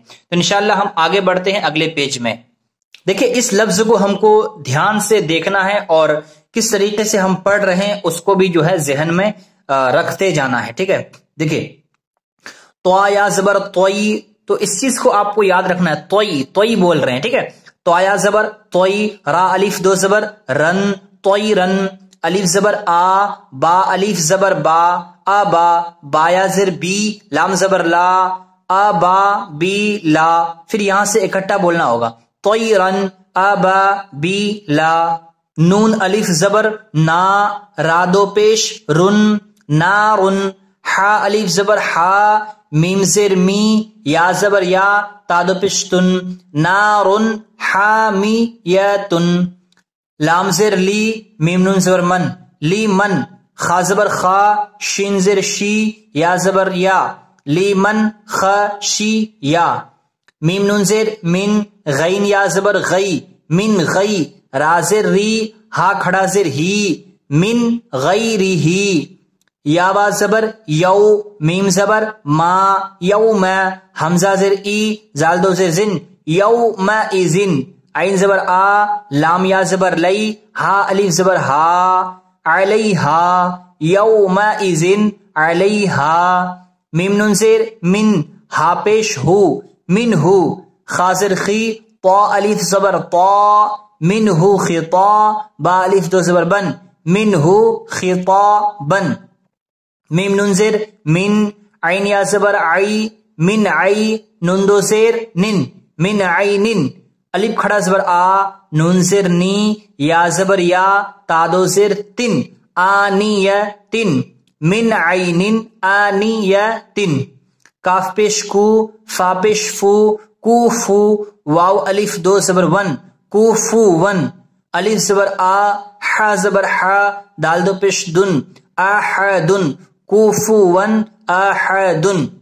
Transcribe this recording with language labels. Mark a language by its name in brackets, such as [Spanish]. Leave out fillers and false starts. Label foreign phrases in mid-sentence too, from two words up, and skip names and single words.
[Urdu] تو انشاءاللہ ہم آگے بڑھتے ہیں اگلے پیج میں۔ دیکھیں اس لفظ کو ہم کو دھیان سے دیکھنا ہے اور کس طریقے سے ہم پڑھ رہے ہیں اس کو بھی جو ہے ذہن میں رکھتے جانا ہے، ٹھیک ہے۔ دیکھیں تو یا زبر توئی، تو اس چیز کو آپ کو یاد رکھنا ہے، توئی توئی بول رہے ہیں، ٹھیک ہے۔ تو یا زبر توئی، را الف دو زبر رن، توئی رن، الف زبر آ، با الف زبر با، آبا، با یا زر بی، لام زبر لا، آبا بی لا، پھر یہاں سے اکٹھا بولنا ہوگا، طیرن ابا بی لا نون الف زبر نا را دو پیش رن نارن ہا الف زبر ہا میم زیر می یا زبر یا تا دو پیش تن نارن حامیتن لام زیر لی میم نون زبر من لی من خا زبر خا شین زیر شی یا زبر یا لی من خشی یا میم نون زیر من غین یا زبر غی من غی را زیر ری ہا کھڑا زیر ہی من غیری ہی یا با زبر یو میم زبر ما یوم حمزہ زیر ای زال دو زیر زن یوم ایزن عین زبر آ لام یا زبر لی ہا الف زبر ہا علیہا یوم ایزن علیہا میم نون زیر من ہا پیش ہو من ہو خا زیر خی طا الف زبر طا من ہو خطا با الف دو زبر بن من ہو خطابن میم نون زیر من عین یا زبر عی من عی نون دو زیر نن من عینن الف کھڑا زبر آ نون زیر نی یا زبر یا تا دو زیر تن آنیتن من عینن آنیتن کاف پیش کو فا پیش فو کوفو واو الف دو زبر ون کوفو ون الف زبر آ ح زبر ح دال دو پیش دن احدن کوفون احدن